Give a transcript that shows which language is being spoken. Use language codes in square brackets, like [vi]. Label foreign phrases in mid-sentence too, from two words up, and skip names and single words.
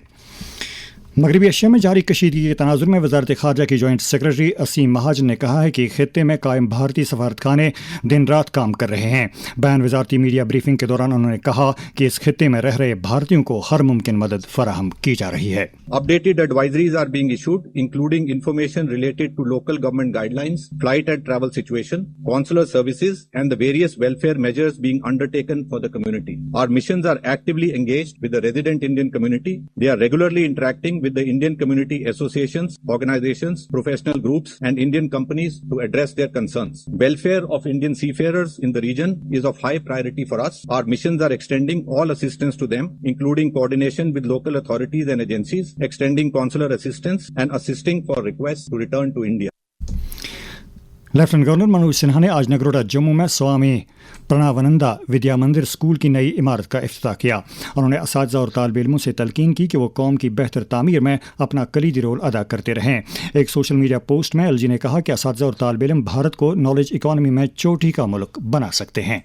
[ur] مغربی ایشیا میں جاری کشیدگی کے تناظر میں وزارت خارجہ کی [en] joint secretary [ur] اسیم مہاجن نے کہا ہے کہ خطے میں قائم بھارتی سفارت خانے دن رات کام کر رہے ہیں۔ بیان وزارتی [en] media briefing [ur] کے دوران انہوں نے کہا کہ اس خطے میں رہ رہے بھارتیوں کو ہر ممکن مدد فراہم کی جا رہی ہے۔ [en] Updated advisories are being issued, including information related to local government guidelines, flight and travel situation, consular services, and the various welfare measures being undertaken for the community. Our missions are actively engaged with the resident Indian community. They are regularly interacting with the Indian community associations, organizations, professional groups, and Indian companies to address their concerns. Welfare of Indian seafarers in the region is of high priority for us. Our missions are extending all assistance to them, including coordination with local authorities and agencies, extending consular assistance, and assisting for requests to return to India. [ur] لیفٹننٹ گورنر منوج سنہا نے آج نگروٹا جموں میں سوامی پرناونندا ودیا مندر اسکول کی نئی عمارت کا افتتاح کیا۔ انہوں نے اساتذہ اور طالب علموں سے تلقین کی کہ وہ قوم کی بہتر تعمیر میں اپنا کلیدی رول ادا کرتے رہیں۔ ایک [en] social media [ur] پوسٹ میں LG نے کہا کہ اساتذہ اور طالب علم بھارت کو [en] knowledge economy [ur] میں چوٹی کا ملک بنا سکتے ہیں۔